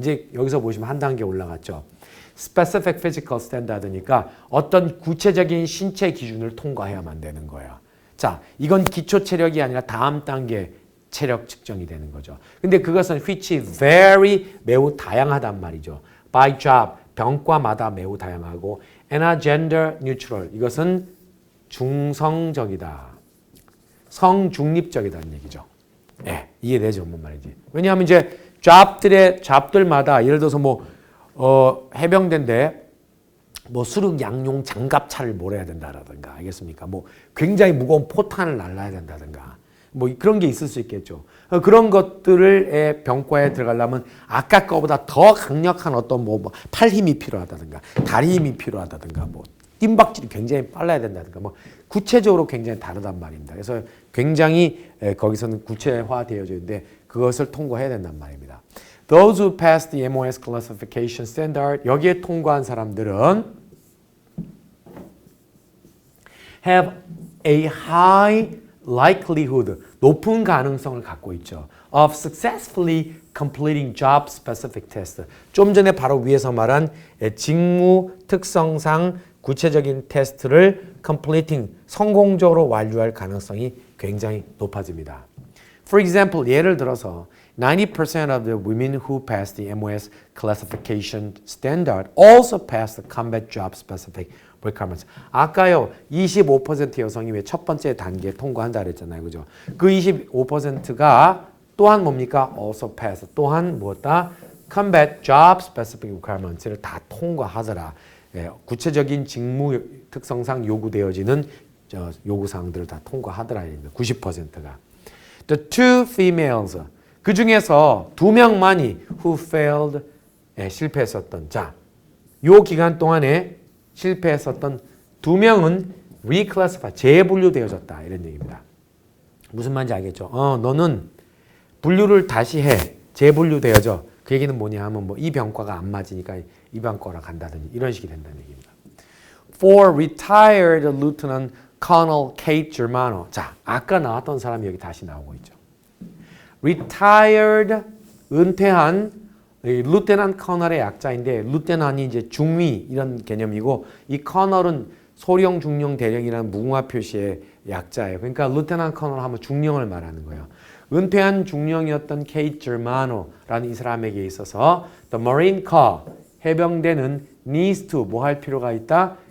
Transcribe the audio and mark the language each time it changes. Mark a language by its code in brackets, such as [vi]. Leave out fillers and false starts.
[ko] 이제 여기서 보시면 한 단계 올라갔죠. [en] specific physical standard [ko] 니까 어떤 구체적인 신체 기준을 통과해야만 되는 거예요. 자, 이건 기초 체력이 아니라 다음 단계 체력 측정이 되는 거죠. 근데 그것은 [en] which very [ko] 매우 다양하단 말이죠. [en] by job [ko] 병과마다 매우 다양하고 [en] and a gender neutral [ko] 이것은 중성적이다. 성중립적이라는 얘기죠. 예, 이해되죠, 뭔 말인지. 왜냐하면 이제 잡들마다 예를 들어서 뭐 해병대인데 뭐 수륙 양용 장갑차를 몰아야 된다라든가, 알겠습니까? 뭐 굉장히 무거운 포탄을 날라야 된다든가, 뭐 그런 게 있을 수 있겠죠. 그런 것들을 병과에 들어가려면 아까 거보다 더 강력한 어떤 뭐 팔 힘이 필요하다든가, 다리 힘이 필요하다든가, 뭐 뜀박질이 굉장히 빨라야 된다든가, 뭐 구체적으로 굉장히 다르단 말입니다. 그래서 굉장히 거기서는 구체화되어져 있는데 그것을 통과해야 된단 말입니다. [en] Those who passed the MOS classification standard, [ko] 여기에 통과한 사람들은 [en] have a high likelihood, [ko] 높은 가능성을 갖고 있죠. [en] of successfully completing job specific test. [ko] 좀 전에 바로 위에서 말한 직무 특성상 구체적인 테스트를 [en] completing, [ko] 성공적으로 완료할 가능성이 굉장히 높아집니다. [en] For example, [ko] 예를 들어서 [en] 90% of the women who passed the MOS classification standard also passed the combat job specific requirements. [ko] 아까요, 25% 여성이 왜 첫 번째 단계에 통과한다 그랬잖아요. 그죠? 그 25%가 또한 뭡니까? [en] also pass. [ko] 또한 무엇다? [en] combat job specific requirements [ko] 를 다 통과하더라. 예, 구체적인 직무 특성상 요구되어지는 요구사항들을 다 통과하더라. [en] 90%가. The two females. [ko] 그 중에서 2명만이 [en] who failed, [ko] 실패했었던. 자, 요 기간 동안에 실패했었던 2명은 [en] reclassify, [ko] 재분류되어졌다. 이런 얘기입니다. 무슨 말인지 알겠죠? 너는 분류를 다시 해. 재분류되어져. 그 얘기는 뭐냐 하면 뭐 이 병과가 안 맞으니까 이 병과로 간다든지 이런 식이 된다는 얘기입니다. [en] For retired Lieutenant Colonel Kate Germano. [ko] 자, 아까 나왔던 사람이 여기 다시 나오고 있죠. Retired, 은퇴한 Lieutenant Colonel의 약자인데 Lieutenant이 이제 중위 이런 개념이고 이 Colonel은 소령, 중령, 대령이라는 무궁화 표시의 약자예요. 그러니까 Lieutenant Colonel 하면 중령을 말하는 거예요. 은퇴한 중령이었던 Kate Germano라는 이 사람에게 있어서 [en] The Marine Corps, [ko] 해병대는 [en] needs to [ko] 뭐 할 필요가 있다?